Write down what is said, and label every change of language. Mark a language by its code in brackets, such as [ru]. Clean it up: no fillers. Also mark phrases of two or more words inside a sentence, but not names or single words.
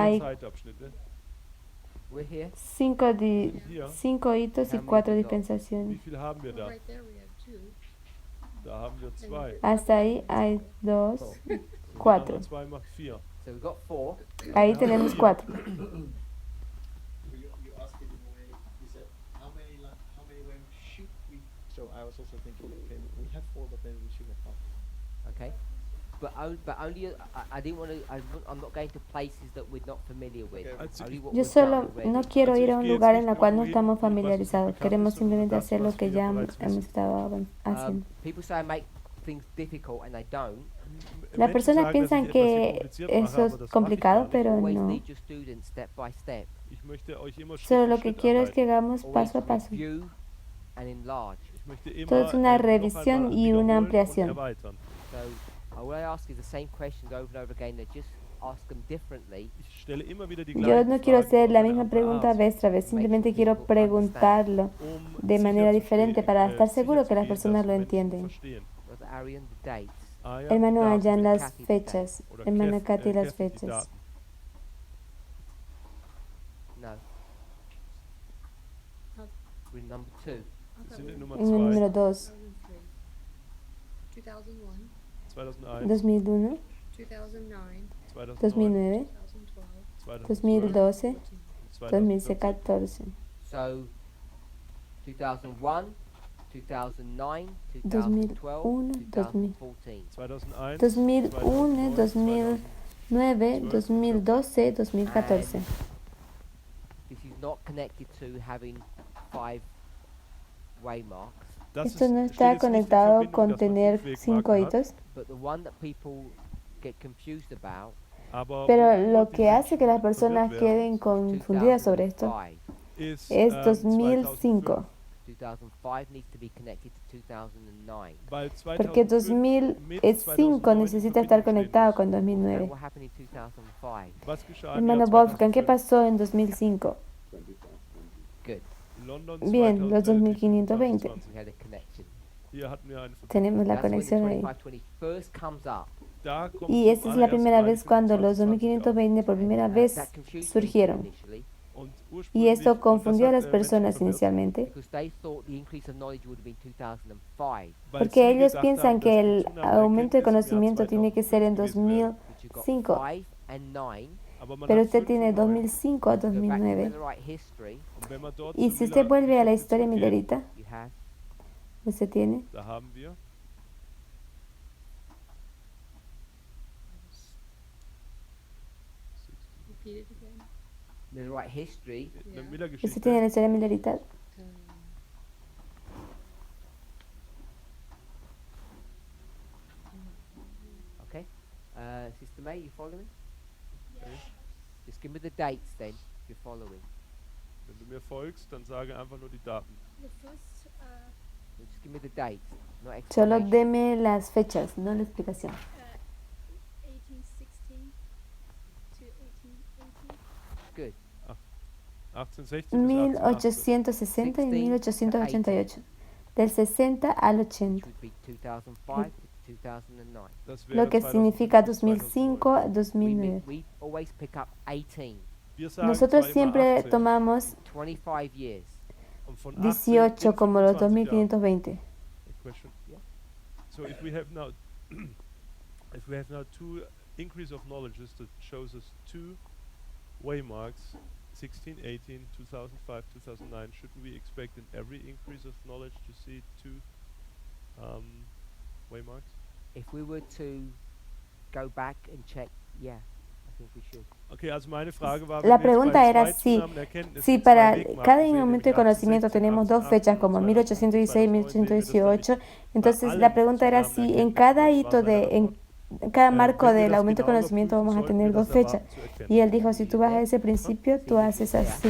[es] Hay- [de] Zeitabschnitte. [en] We're here. [es] Cinco, [de] Hier. [es] 5 hitos y 4 dispensaciones. [de] Wie viel haben wir [en] Well, [de] da? [en] right there we have two. [de] Da haben wir 2. [es] Hasta ahí hay 2, 4. [de] 2 macht 4. [en] So we've got 4. [es] Ahí tenemos 4. [en] You asked it in a way, you said, how many ways should we? So I was also thinking, okay, we have 4, but maybe we should have 5. Okay. But only I didn't want to. I'm not going to places that we're not familiar with. Okay. [de] Also [en] Only [de] ich- [en] what [es] Yo [en] we've done [es] solo [en] already. [es] no quiero [de] Also [es] ir a [de] ich [es] un [de] gehe jetzt [es] lugar [de] nicht [es] en el [de] mehr [es] cual no [de] wohin, [es] estamos [de] was uns [es] familiarizados. [de] bekannt [es] Queremos [de] ist, sondern [es] simplemente [de] das, [es] hacer lo [de] was [es] que [de] wir [es] ya [de] bereits [es] hemos [de] wissen. [es] estado haciendo. [en] People say I make things difficult and I don't. [es] Las [de] Menschen [es] personas [de] sagen, [es] piensan [de] dass ich etwas hier [es] que [de] kompliziert [es] eso [de] mache, aber [es] es [de] das mache ich [es] complicado, [de] gar nicht. [es] pero [en] Always [es] no. [en] lead your students step by step. [de] Ich möchte euch immer Schritt [es] Solo [de] für [es] lo que [de] Schritt [es] quiero es que [de] anleiten. [es] hagamos [en] Always [es] paso a paso. [en] review and enlarge. [de] Ich möchte immer [es] Todo es una [de] noch [es] revisión [de] einmal [es] y una [de] wiederholen und [es] ampliación. [de] erweitern. [en] So all I ask is the same questions over and over again. They just ask them differently. [de] Ich stelle immer wieder die [es] Yo [de] gleichen [es] no quiero [de] Fragen [es] hacer [de] auf [es] la [de] eine [es] misma [de] andere [es] pregunta [de] Art, [es] vez tras vez, simplemente quiero preguntarlo de manera diferente para estar seguro que las personas lo entienden. [en] Brother Arian, the dates. [es] Hermano Ayan, las Kathy, fechas. Hermana Katy, las fechas. [en] No. We're in number 2. [de] Sind in Nummer [es] En el número 2, 2, 2001, 2001, 2001, 2009, 2009, 2012, 2012, 2014, [en] So 2001, 2009, 2001, 2012, 2014. 2001, 2001, 2009, 2012, 2014. This is not connected to having 5 waymarks, [es] Esto no está conectado con tener 5 hitos, [en] but the one that people get confused about [de] Aber [es] Pero [de] worüber [es] lo [de] die [es] que hace que las [de] Menschen [es] personas [de] verwirrt werden, [es] queden confundidas sobre esto 2005. [de] ist [es] es 2005. 2005. [en] 2005 needs to be connected to 2009. [de] Weil [es] Porque [de] 2005 mit 2005 2009 in [es] necesita estar [de] Verbindung stehen [es] conectado [de] muss. [es] con [en] And 2009. what happened in 2005? [de] Was geschah im Jahr [es] Hermano Wolfgang, ¿qué 2005? pasó en 2005? [en] Good. In London [es] Bien, los 2520. 2520. [en] We had a connection. [de] Hier hatten wir eine Verbindung. [es] Tenemos la [en] That's when the [es] conexión ahí. [en] 2520 first comes up. [de] Da kommt [es] Y [de] zum [es] esta es la [de] allerersten [es] primera [de] Mal die [es] vez cuando los [de] 2520 auf. [es] 2520 por primera [en] And, [es] vez [en] that confused people [es] surgieron. [en] initially [de] Und [es] Y [de] ursprünglich, [es] esto [de] und das [es] confundió a [de] hat, [es] las [de] Menschen [es] personas [de] verwirrt, [es] inicialmente, [en] because they thought the increase of knowledge would have been 2005. [de] weil [es] porque [de] sie [es] ellos [de] gedacht [es] piensan [de] haben, [es] que [de] dass [es] el [de] die Zunahme der [es] aumento de [de] Erkenntnis im Jahr [es] conocimiento tiene que ser en [de] 2005 gewesen wäre. [en] But you've got 2005, 5 and 9. [de] Aber man [es] pero [de] hat [es] usted 5 tiene [de] und 9. [es] 2005 a [en] Go back to 2009. Millerite history. [de] Und wenn man dort [es] Y [de] zur [es] si usted vuelve a la [de] Miller-Geschichte [es] historia [de] zurückgeht, [es] millerita, [en] You have [es] usted tiene [de] da haben wir [en] Repeat it again. Millerite history. [de] in der Ja. [es] usted [de] Miller-Geschichte [es] tiene la historia millerita. [en] Okay. Sister May, you following? Just give me the dates then, if you're following. [de] Wenn du mir folgst, dann sage einfach nur die Daten. [en] The first Just give me the dates, not [es] Solo [en] explanation. [es] deme las fechas, no la explicación. 1816 to 1880. [en] Good. [de] 1816 bis 1818. [es] 1860 y 1888. Del 60 al 80. [en] Which would be 2005 to 2009. [de] Das [es] Lo [de] wäre [es] que 2005 [de] significa bis [es] 2005 a 2009. [en] We always pick up 18. [de] Wir sagen [es] Nosotros [de] zwar immer [es] siempre 18, tomamos [en] 25 years. [de] und von 18 18 in [es] como los [de] 25 Jahren. 2520. [en] A question? Yeah. So if we have now if we have now two increase of knowledges that shows us two waymarks 16, 18, 2005, 2009, shouldn't we expect in every increase of knowledge to see two waymarks? If we were to go back and check, yeah, I think we should. [de] Okay, also meine Frage war, [es] La [de] wenn wir jetzt [es] pregunta [de] bei [es] era [de] zwei [es] si, [de] Zunahmeerkenntnissen [es] si [de] zwei [es] para [de] Wegmarken [es] cada [de] sehen, [es] aumento de [de] nämlich [es] conocimiento 1860, tenemos dos 1818 fechas como [de] und [es] 1816 y 2009, 1818, entonces la pregunta era si en cada hito en cada marco del aumento de conocimiento vamos a tener dos fechas. Y él dijo, si tú vas a ese principio, tú haces así.